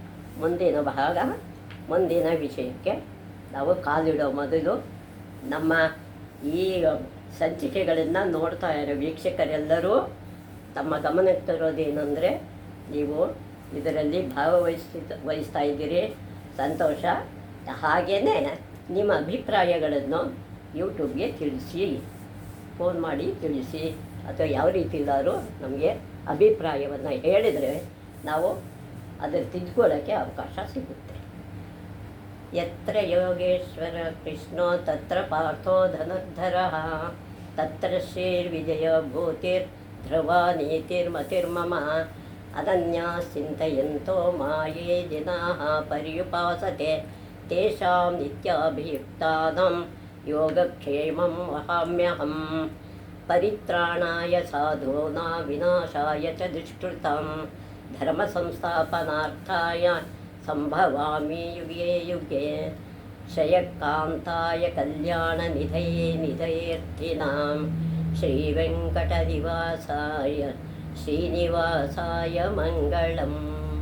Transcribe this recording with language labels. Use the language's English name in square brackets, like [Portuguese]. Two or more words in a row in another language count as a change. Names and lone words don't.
[Kannada] ಮುಂದಿನ ವಿಷಯಕ್ಕೆ ನಾವು ಕಾಲಿಡೋ ಮೊದಲು ನಮ್ಮ ಈ ಸಂಚಿಕೆಗಳನ್ನು ನೋಡ್ತಾ ಇರೋ ವೀಕ್ಷಕರೆಲ್ಲರೂ ತಮ್ಮ ಗಮನಕ್ಕೆ ತರೋದೇನೆಂದರೆ, ನೀವು ಇದರಲ್ಲಿ ವಹಿಸ್ತಾ ಇದ್ದೀರಿ, ಸಂತೋಷ. ಹಾಗೆಯೇ ನಿಮ್ಮ ಅಭಿಪ್ರಾಯಗಳನ್ನು ಯೂಟ್ಯೂಬ್ಗೆ ತಿಳಿಸಿ, ಫೋನ್ ಮಾಡಿ ತಿಳಿಸಿ, ಅಥವಾ ಯಾವ ರೀತಿ ಇಲ್ಲಾದರೂ ನಮಗೆ ಅಭಿಪ್ರಾಯವನ್ನು ಹೇಳಿದರೆ ನಾವು ಅದನ್ನು ತಿದ್ಕೊಳ್ಳೋಕ್ಕೆ ಅವಕಾಶ ಸಿಗುತ್ತೆ. [Sanskrit] ಯತ್ರ ಯೋಗೇಶ್ವರ ಕೃಷ್ಣೋ ತತ್ರ ಪಾರ್ಥೋ ಧನುರ್ಧರಃ ತತ್ರ ಶ್ರೀರ್ವಿಜಯ ಭೂತಿರ್ ಧ್ರುವ ನೀತಿರ್ಮತಿರ್ಮಮ ಅನನ್ಯಾಸ್ ಚಿಂತಯಂತೋ ಮಾಯೇ ಜನಾಃ ಪರ್ಯುಪಾಸತೆ ತೇಷಾಂ ನಿತ್ಯಾಭಿಯುಕ್ತಾನಾಂ ಯೋಗಕ್ಷೇಮಂ ವಹಾಮ್ಯಹಂ. ಪರಿತ್ರಾಣಾಯ ಸಾಧೂನಾಂ ವಿನಾಶಾಯ ಚ ದುಷ್ಕೃತಾಂ ಧರ್ಮ ಸಂಸ್ಥಾಪನಾರ್ಥಾಯ ಸಂಭವಾಮಿ ಯುಗೆ ಯುಗೆ. ಶ್ರೇಯಕಾಂತಾಯ ಕಲ್ಯಾಣ ನಿಧಯೇರ್ಥಿನಾಂ ಶ್ರೀವೆಂಕಟನಿವಾಸಾಯ ಶ್ರೀನಿವಾಸಾಯ ಮಂಗಳಂ.